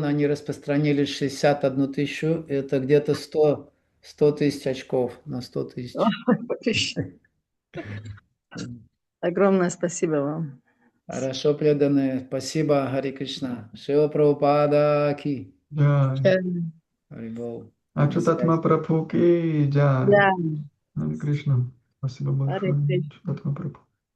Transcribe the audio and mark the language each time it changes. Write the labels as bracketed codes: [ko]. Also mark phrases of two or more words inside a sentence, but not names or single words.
[ru] Они распространили 61 тысячу. Это где-то 100 тысяч очков на 100 тысяч. Огромное спасибо вам. Хорошо, преданные. Спасибо, Хари Кришна. Шила Прабхупада Ки. Джай. Харибол. Ачутатма Прабху [hi] की जय. [ru] Да, Харе Кришна. Спасибо Харе большое. Кришна. Ачутатма Прабху.